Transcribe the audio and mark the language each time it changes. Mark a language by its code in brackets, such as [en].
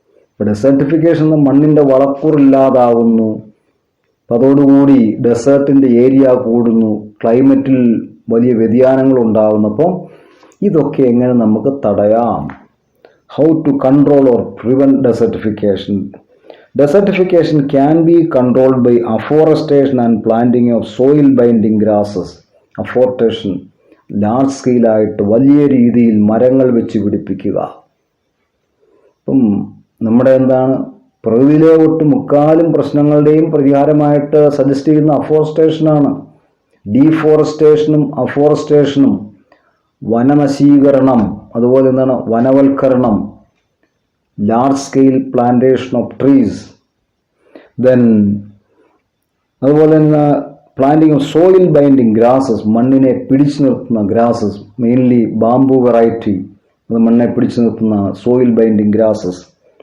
[ml] ഇപ്പോൾ ഡെസർട്ടിഫിക്കേഷൻ മണ്ണിൻ്റെ വളക്കൂറില്ലാതാവുന്നു, അപ്പം അതോടുകൂടി ഡെസേർട്ടിൻ്റെ ഏരിയ കൂടുന്നു, ക്ലൈമറ്റിൽ വലിയ വ്യതിയാനങ്ങൾ ഉണ്ടാകുന്നപ്പം ഇതൊക്കെ എങ്ങനെ നമുക്ക് തടയാം? [en] How to control or prevent desertification. Desertification can be controlled by afforestation and planting of soil binding grasses. [ml] Afforestation large സ്കെയിലായിട്ട് വലിയ രീതിയിൽ മരങ്ങൾ വെച്ച് പിടിപ്പിക്കുക. ഇപ്പം നമ്മുടെ എന്താണ് പ്രകൃതിയിലെ മുക്കാലും പ്രശ്നങ്ങളുടെയും പരിഹാരമായിട്ട് സജസ്റ്റ് ചെയ്യുന്ന അഫോറസ്റ്റേഷനാണ്. ഡീഫോറസ്റ്റേഷനും അഫോറസ്റ്റേഷനും, വനനശീകരണം, അതുപോലെ എന്താണ് വനവൽക്കരണം, [en] large scale plantation of trees, [ml] then അതുപോലെ തന്നെ [en] planting of soil binding grasses, [ml] മണ്ണിനെ പിടിച്ചു നിർത്തുന്ന ഗ്രാസസ്, മെയിൻലി ബാംബു വെറൈറ്റി, അത് മണ്ണിനെ പിടിച്ചു നിർത്തുന്ന സോയിൽ ബൈൻഡിങ് ഗ്രാസസ്.